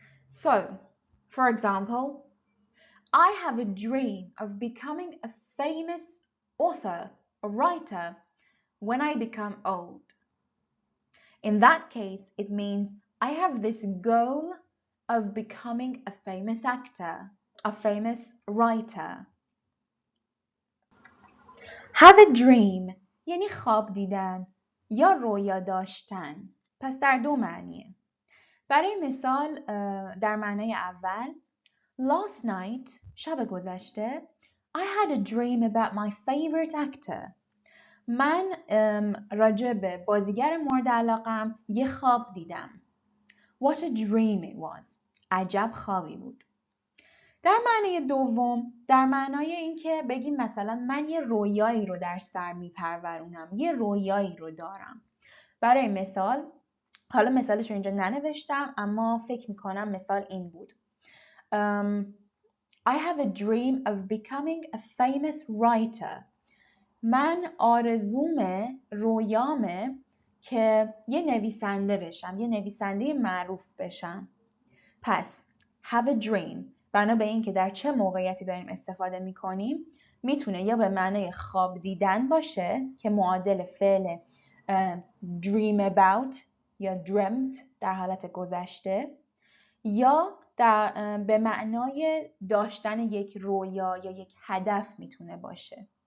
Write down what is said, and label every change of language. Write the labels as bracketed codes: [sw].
[en] So, for example, I have a dream of becoming a famous author or writer when I become old. In that case, it means I have this goal of becoming a famous actor, a famous writer. Have a dream [fa] یعنی خواب دیدن یا رویا داشتن. پس در دو معنیه. برای مثال در معنای اول [en] Last night, [fa] شب گذشته [en] I had a dream about my favorite actor. [fa] من راجع به بازیگر مورد علاقم یه خواب دیدم. [en] What a dream it was. [fa] عجب خوابی بود. در معنی دوم، در معنای اینکه بگیم مثلا من یه رویایی رو در سر میپرورونم، یه رویایی رو دارم. برای مثال، حالا مثالش رو اینجا ننوشتم اما فکر میکنم مثال این بود. [en] I have a dream of becoming a famous writer. [fa] من رویامه که یه نویسنده بشم، یه نویسنده معروف بشم. پس [en] have a dream [fa] بنا به این که در چه موقعیتی داریم استفاده میکنیم، میتونه یا به معنی خواب دیدن باشه که معادل فعل [en] dream about [fa] یا dreamt در حالت گذشته، یا به معنای داشتن یک رویا یا یک هدف میتونه باشه.